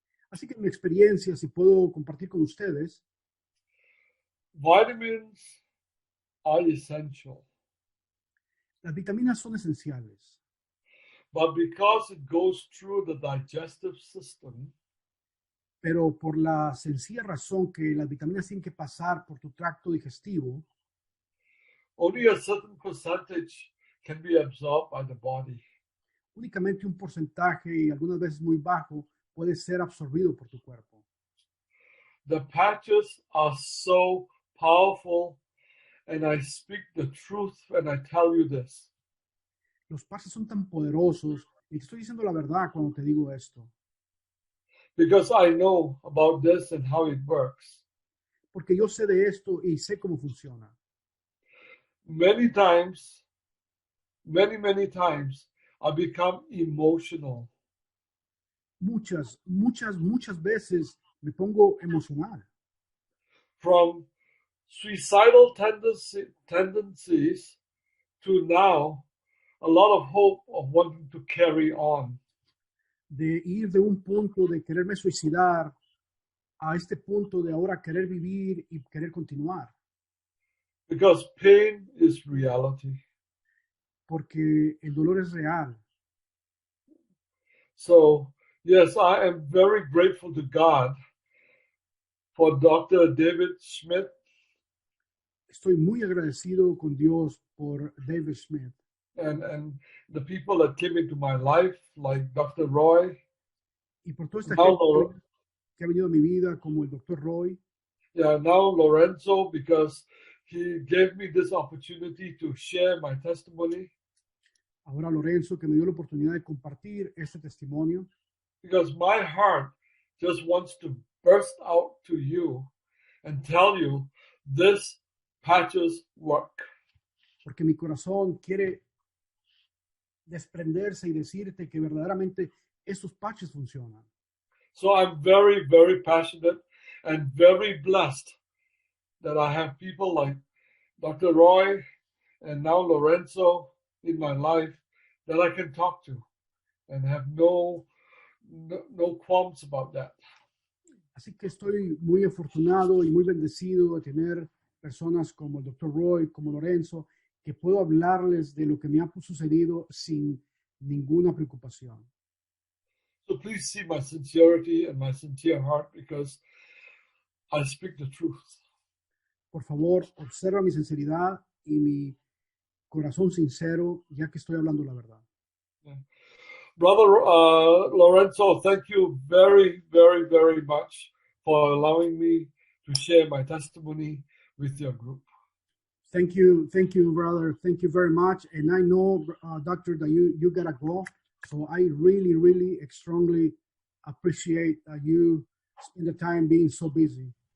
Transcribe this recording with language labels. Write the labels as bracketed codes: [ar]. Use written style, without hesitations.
[es] Así que mi experiencia, si puedo compartir con ustedes, [en] Vitamins are essential, [es] las vitaminas son esenciales, [en] but because it goes through the digestive system, [es] pero por la sencilla razón que las vitaminas tienen que pasar por tu tracto digestivo, [en] only a certain percentage can be absorbed by the body. [es] únicamente un porcentaje y algunas veces muy bajo puede ser absorbido por tu cuerpo. [en] The patches are so powerful, and I speak the truth when I tell you this. [es] Los parches son tan poderosos y te estoy diciendo la verdad cuando te digo esto, [en] Because I know about this and how it works. [es] porque yo sé de esto y sé cómo funciona. [en] Many times, many times, I become emotional. [es] Muchas veces me pongo emocional. [en] From suicidal tendencies to now a lot of hope of wanting to carry on. [es] De ir de un punto de quererme suicidar a este punto de ahora querer vivir y querer continuar. [en] Because pain is reality. [es] Porque el dolor es real. [en] So, yes, I am very grateful to God for Dr. David Schmidt. [es] Estoy muy agradecido con Dios por David Smith [en] And the people that came into my life, like Dr. Roy. [es] y por toda esta [en] Now, [es] gente que ha venido a mi vida, como el Dr. Roy, [en] yeah, now Lorenzo, because he gave me this opportunity to share my testimony. [es] ahora Lorenzo, que me dio la oportunidad de compartir este testimonio, [en] Because my heart just wants to burst out to you and tell you this patches work. [es] porque mi corazón quiere desprenderse y decirte que verdaderamente estos patches funcionan. [en] So I'm very, very passionate and very blessed that I have people like Dr. Roy and now Lorenzo in my life that I can talk to and have no qualms about that. [es] Así que estoy muy afortunado y muy bendecido de tener personas como el Dr. Roy, como Lorenzo, que puedo hablarles de lo que me ha sucedido sin ninguna preocupación. [en] So please see my sincerity and my sincere heart because I speak the truth. [es] Por favor, observa mi sinceridad y mi corazón sincero, ya que estoy hablando la verdad. [en] Yeah. Brother Lorenzo, thank you very, very, very much for allowing me to share my testimony with your group. Thank you, brother. Thank you very much. And I know, doctor, that you gotta go. So I really, really strongly appreciate you spend the time being so busy.